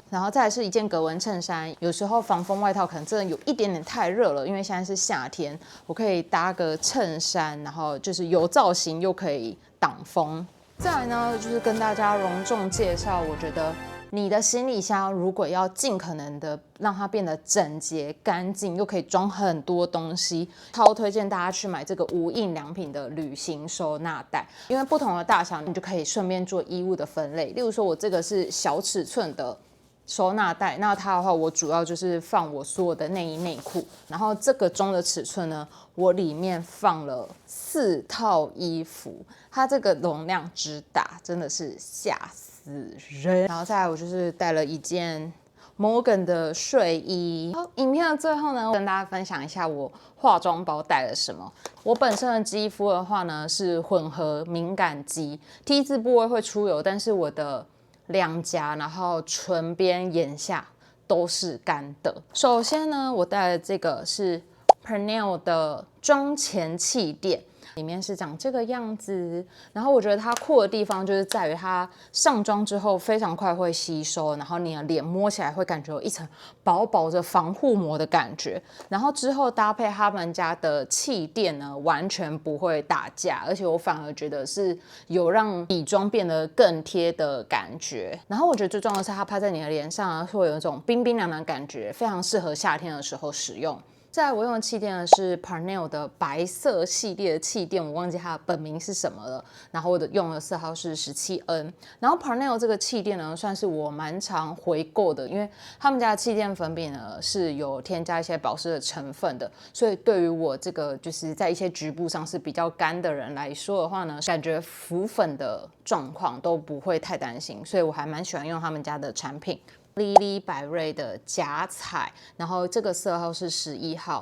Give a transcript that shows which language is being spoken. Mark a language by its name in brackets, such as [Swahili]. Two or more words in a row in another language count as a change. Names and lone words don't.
[Chinese] 然後再來是一件格紋襯衫，有時候防風外套可能真的有一點點太熱了，因為现在是夏天，我可以搭個襯衫，然後就是有造型又可以擋風。再來呢，就是跟大家隆重介紹，我覺得你的行李箱如果要盡可能的讓它變得整潔乾淨，又可以裝很多東西，超推薦大家去買這個無印良品的旅行收納袋，因為不同的大小你就可以順便做衣物的分類。例如說我这個是小尺寸的收納袋，那它的話我主要就是放我所有的內衣內褲，然後这個中的尺寸呢，我裡面放了4套衣服，它這個容量之大真的是嚇死人。然後再來我就是帶了一件 Morgan 的睡衣。好，影片的最後呢，跟大家分享一下我化妝包带了什麼。我本身的肌膚的話呢是混合敏感肌，T 字部位会出油，但是我的兩頰，然後唇邊、眼下都是乾的。首先呢，我帶的這個是 Pernell 的妝前氣墊，裡面是長這個樣子。然後我覺得它酷的地方就是在於它上妝之後非常快會吸收，然後你的臉摸起來會感覺有一層薄薄的防護膜的感覺。然後之後搭配他們家的氣墊呢，完全不會打架，而且我反而覺得是有讓底妝變得更貼的感觉。然後我觉得最重要的是它拍在你的臉上会有一種冰冰涼涼的感覺，非常適合夏天的時候使用。再来我用的氣墊呢是 Pernell 的白色系列的气墊，我忘記它的本名是什麼了。然後我用的色號是17N。然後 Pernell 這個氣墊呢，算是我蠻常回購的，因為他們家的氣墊粉餅呢是有添加一些保濕的成分的，所以對於我這個就是在一些局部上是比較乾的人來說的話呢，感覺浮粉的狀況都不會太擔心，所以我還蠻喜歡用他們家的產品。Lily 百瑞的假彩，然後這個色號是11號。